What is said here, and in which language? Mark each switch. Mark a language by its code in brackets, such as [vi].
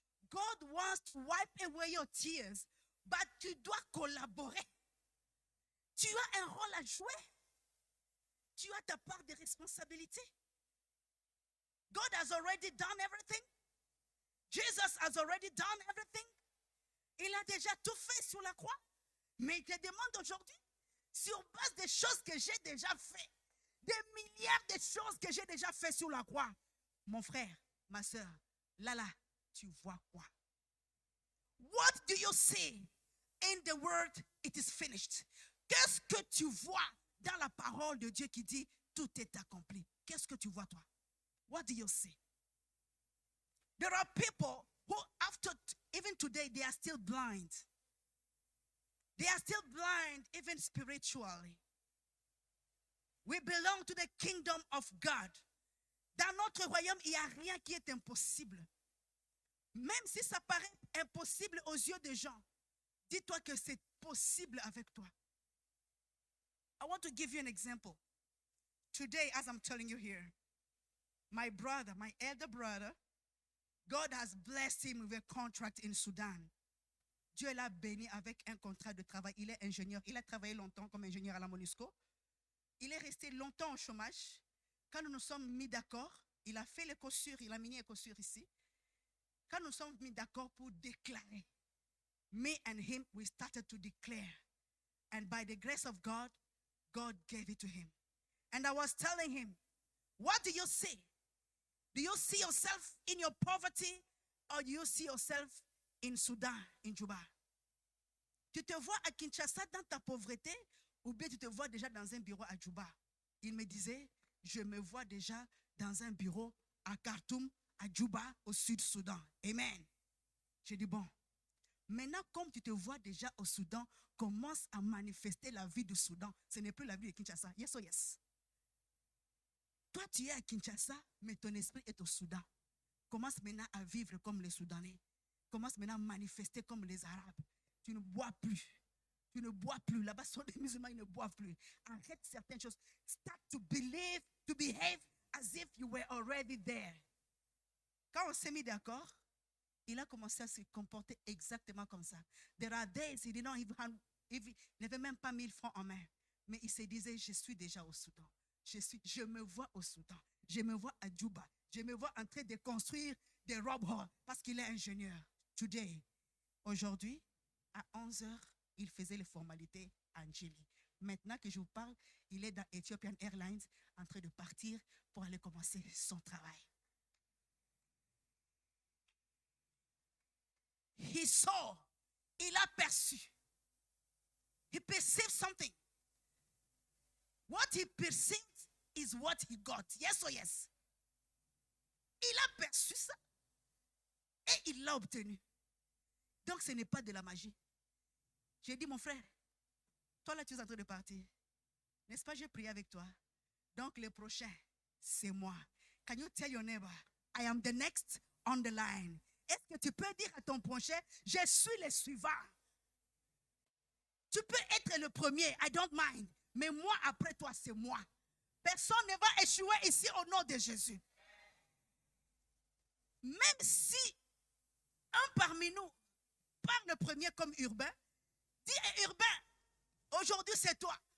[en] God wants to wipe away your tears, but [fr] tu dois collaborer. Tu as un rôle à jouer. Tu as ta part de responsabilité. [en] God has already done everything. Jesus has already done everything. [fr] Il a déjà tout fait sur la croix. Mais il te demande aujourd'hui, sur base des choses que j'ai déjà fait, des milliards de choses que j'ai déjà fait sur la croix, mon frère, ma soeur, là, tu vois quoi? [en] What do you see in the word? It is finished. [fr] Qu'est-ce que tu vois dans la parole de Dieu qui dit tout est accompli? Qu'est-ce que tu vois toi? [en] What do you see? There are people who even today, they are still blind. They are still blind even spiritually. We belong to the kingdom of God. [fr] Dans notre royaume, il n'y a rien qui est impossible. Même si ça paraît impossible aux yeux des gens, dis-toi que c'est possible avec toi. [en] I want to give you an example. Today, as I'm telling you here, my brother, my elder brother, God has blessed him with a contract in Sudan. [fr] Dieu l'a béni avec un contrat de travail. Il est ingénieur. Il a travaillé longtemps comme ingénieur à la MONUSCO. Il est resté longtemps au chômage. Quand nous nous sommes mis d'accord, il a fait les chaussures, il a mis les chaussures ici. Quand nous sommes mis d'accord pour déclarer, [en] me and him, we started to declare. And by the grace of God, God gave it to him. And I was telling him, what do you see? Do you see yourself in your poverty or do you see yourself in Sudan, in Juba? [fr] Tu te vois à Kinshasa dans ta pauvreté ou bien tu te vois déjà dans un bureau à Juba? Il me disait, je me vois déjà dans un bureau à Khartoum, à Juba, au Sud-Soudan. Amen. J'ai dit, bon, maintenant comme tu te vois déjà au Soudan, commence à manifester la vie du Soudan. Ce n'est plus la vie de Kinshasa. [en] Yes or yes? [fr] Toi, tu es à Kinshasa, mais ton esprit est au Soudan. Commence maintenant à vivre comme les Soudanais. Commence maintenant à manifester comme les Arabes. Tu ne bois plus. Tu ne bois plus. Là-bas, sont des musulmans, ils ne boivent plus. Arrête certaines choses. [en] Start to believe, to behave as if you were already there. [fr] Quand on s'est mis d'accord, il a commencé à se comporter exactement comme ça. [en] There are days, [fr] il n'avait même pas 1000 francs en main. Mais il se disait, je suis déjà au Soudan. Je me vois au Soudan. Je me vois à Juba. Je me vois en train de construire des rob halls parce qu'il est ingénieur. Today, aujourd'hui, à 11h, il faisait les formalités à Njili. Maintenant que je vous parle, il est dans Ethiopian Airlines en train de partir pour aller commencer son travail. [en] He saw, [fr] il a perçu. [en] He perceived something. What he perceived is what he got. Yes or yes? [fr] Il a perçu ça et il l'a obtenu. Donc ce n'est pas de la magie. J'ai dit, mon frère, toi là tu es en train de partir. N'est-ce pas, j'ai prié avec toi. Donc le prochain, c'est moi. [en] Can you tell your neighbor, I am the next on the line? [fr] Est-ce que tu peux dire à ton prochain, je suis le suivant? Tu peux être le premier, [en] I don't mind. [fr] Mais moi, après toi, c'est moi. Personne ne va échouer ici au nom de Jésus. Même si un parmi nous parle le premier comme Urbain, dis Urbain, aujourd'hui c'est toi.